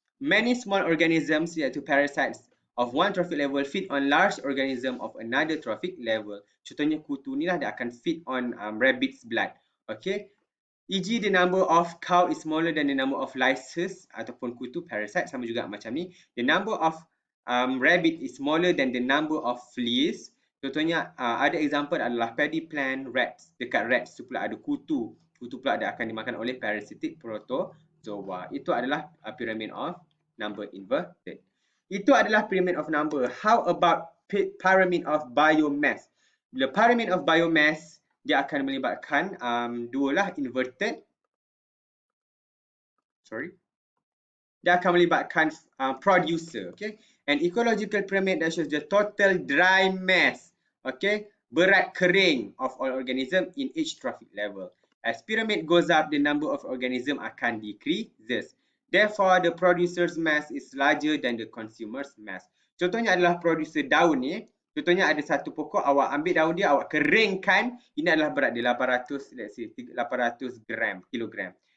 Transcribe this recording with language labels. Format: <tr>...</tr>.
<en>Many small organisms iaitu parasites of one trophic level feed on large organism of another trophic level.</en> <ms>Contohnya kutu ni lah dia akan feed on rabbit's blood. Okay, e.g.</ms> <en>the number of cow is smaller than the number of lices</en> <ms>ataupun kutu</ms> <en>parasite, sama juga macam ni. The number of rabbit is smaller than the number of fleas.</en> <ms>Contohnya ada example adalah paddy plant rats. Dekat rats tu pula ada kutu. Kutu pula dia akan dimakan oleh parasitic protozoa. Itu adalah pyramid of number inverted. Itu adalah pyramid of number.</ms> <en>How about pyramid of biomass?</en> <ms>Bila pyramid of biomass, dia akan melibatkan dua lah inverted. Dia akan melibatkan producer.</ms> <en>Okay. An ecological pyramid that shows the total dry mass. Okay.</en> <ms>Berat kering</ms> <en>of all organism in each trophic level. As pyramid goes up, the number of organism akan decreases. Therefore, the producer's mass is larger than the consumer's mass.</en> <ms>Contohnya adalah producer daun ni. Contohnya ada satu pokok, awak ambil daun dia, awak keringkan. Ini adalah berat dia 800, let's say 800 kilogram.</ms>